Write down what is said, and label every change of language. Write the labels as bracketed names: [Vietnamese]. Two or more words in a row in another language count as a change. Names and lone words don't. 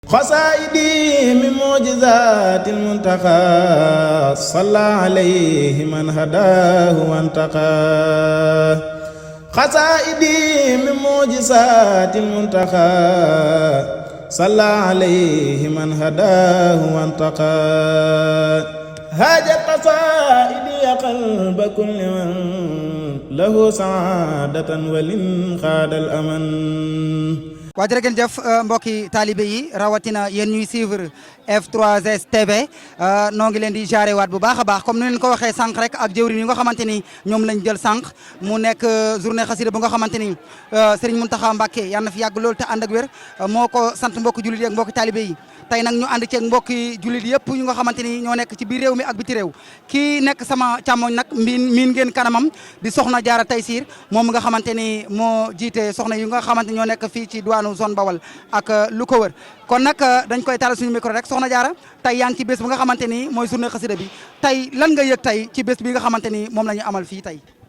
[Arabic] خسائدي من معجزات المنتقى صلى عليه من هداه وانتقى خسائدي من معجزات المنتقى صلى عليه من هداه وانتقى هاجت قصائدي قلب كل من له سعادة ولن خاد الأمن. [Wolof] waa jërë ngeen jëf mbokki taalibe yi rawatina yéen ñuy suivre F3S TV noo ngi leen di jaare waat bu baax a baax comme ni leen ko waxee sànq rek ak jëwriñ yi nga xamante ni ñoom lañ jël sànq mu nekk journée xasida bu nga xamante ni Serigne Mountakha Mbacké yal na fi yàgg loolu te ànd ak wér moo ko sant mbokki jullit yi ak mbokki taalibe yi tey nag ñu ànd ceeg mbokki jullit yëpp yu nga xamante ni ñoo nekk ci biir réew mi ak biti réew kii nekk sama càmmoñ nag miin ngeen kanamam di soxna Jaara Taysiir moom nga xamante ni moo jiite soxna yi nga xamante ñoo nekk fii ci diwaanu zone Bawal ak lu ko wër kon nag dañ koy taal suñu micro rek soxna Jaara tey yaa ngi ci bés bu nga xamante ni mooy journée xasida bi tey lan nga yëg tey ci bés bi nga xamante ni moom la ñu amal fii tey.